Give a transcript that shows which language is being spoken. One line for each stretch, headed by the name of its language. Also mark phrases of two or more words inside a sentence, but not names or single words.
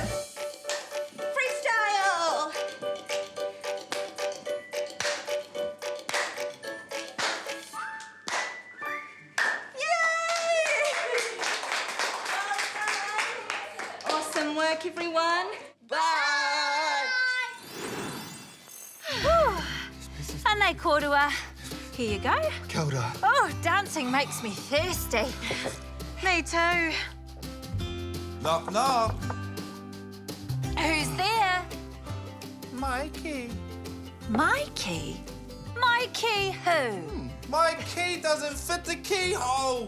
English: Freestyle. Yay! Awesome work, everyone. Bye!
Māori: Anei korua.
English: Here you go.
Māori: Kia ora.
English: Oh, dancing makes me thirsty. Me too. Knock, knock. Who's there? Mikey. Mikey? Mikey who? My key doesn't fit the keyhole.